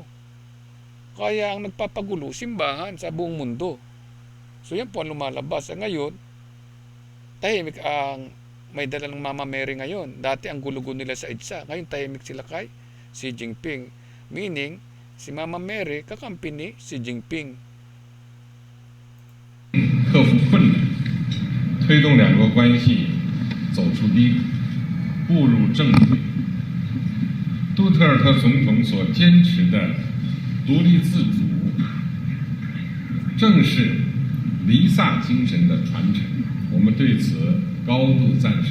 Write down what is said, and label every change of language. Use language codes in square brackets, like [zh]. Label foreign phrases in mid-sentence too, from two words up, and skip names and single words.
[tl] Kaya ang nagpapagulo, simbahan sa buong mundo. So yan po ang lumalabas. Ngayon, tahimik ang may dala ng Mama Mary ngayon. Dati ang gulo-gulo nila sa EDSA. Ngayon tahimik sila kay Xi Jinping. Meaning, si Mama Mary kakampi ni Xi Jinping. [zh] 克服困难，推动两国关系走出低谷，步入正轨。杜特尔特总统所坚持的独立自主，正是离萨精神的传承，我们对此高度赞赏。